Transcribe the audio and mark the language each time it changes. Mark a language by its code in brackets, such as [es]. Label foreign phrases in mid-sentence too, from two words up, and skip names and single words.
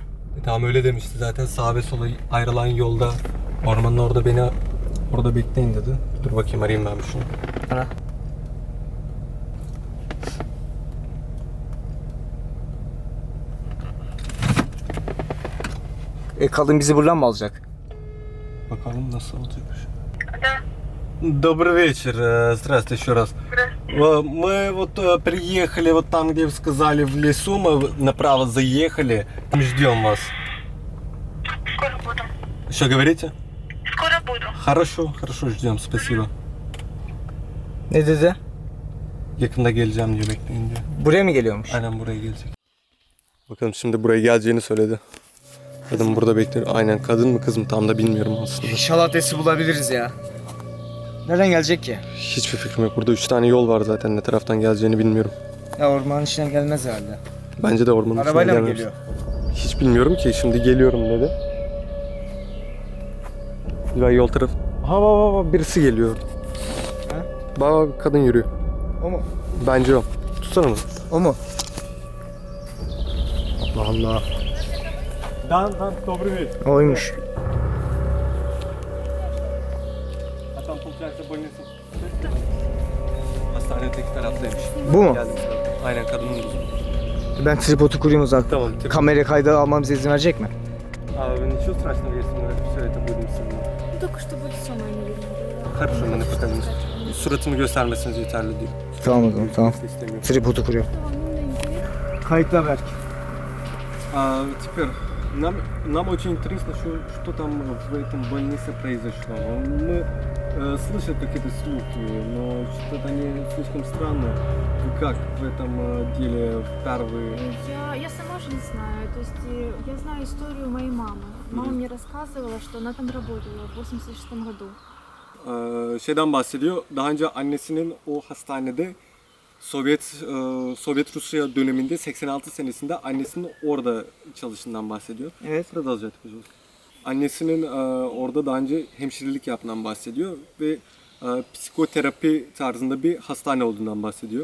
[tr] Tamam, öyle demişti zaten, sağ ve sola ayrılan yolda ormanın orada beni orada bekleyin dedi. Dur bakayım, arayayım ben şunu. Ana. Kadın bizi buradan mı alacak? Bakalım nasıl olacakmış. [ru] Добрый вечер, здравствуйте еще раз. Мы вот приехали вот там, где вы сказали, в лесу, мы направо заехали, ждем вас. Скоро буду. Что говорите? Скоро буду. Хорошо, хорошо, ждем, спасибо. [tr] Ne dedi? Yakında geleceğim diyor, bekleyin diyor. Buraya mı geliyormuş? Aynen buraya gelecek. Bakalım, şimdi buraya geleceğini söyledi. Kadın burada bekliyor. Aynen, kadın mı kız mı tam da bilmiyorum aslında. İnşallah adresi bulabiliriz ya. Nereden gelecek ki? Hiçbir fikrim yok. Burada 3 tane yol var zaten. Ne taraftan geleceğini bilmiyorum. Ya ormanın içinden gelmez herhalde. Bence de ormanın içinden Arabayla mı gelmemiş. geliyor? Hiç bilmiyorum ki. Şimdi geliyorum dedi. Ben yol tarafı... Ha, birisi geliyor. Ha? Bak, kadın yürüyor. O mu? Bence o. Tutsana mı? O mu? Allah Allah. Dan, [ru] добрый вечер. [tr] Oymuş. [ru] А там, получается, больница. [tr] Hastanedeki taraftaymış. Bu mu? Geldim sana. Aynen, kadının yüzü. Ben tripodu kurayım uzak. Tamam. Kamera kaydı almamıza izin verecek mi? Abi, [ru] ничего страшного, если мы все это будем снимать. Ну, только чтобы лицо мое не видно было. Хорошо, мы напишем. [tr] Suratımı göstermesiniz yeterli diyor. Tamam o zaman tamam. İstemiyorum. Tripodu kuruyorum. [ru] Что вам нужно интересно? [tr] Kayıtla Berk. [ru] Теперь, нам очень интересно, что там в этом больнице произошло. Мы слышали какие-то слухи, но что-то они слишком странные. Вы как в этом деле первые? Я сама же не знаю. То есть я знаю историю моей мамы. Мама мне рассказывала, что она там работала в 86 году. [tr] Şeyden bahsediyor. Daha önce annesinin o hastanede Sovyet Rusya döneminde 86 senesinde annesinin orada çalıştığından bahsediyor. Evet. Burada alacak hocam. Annesinin orada daha önce hemşirelik yaptığından bahsediyor ve psikoterapi tarzında bir hastane olduğundan bahsediyor.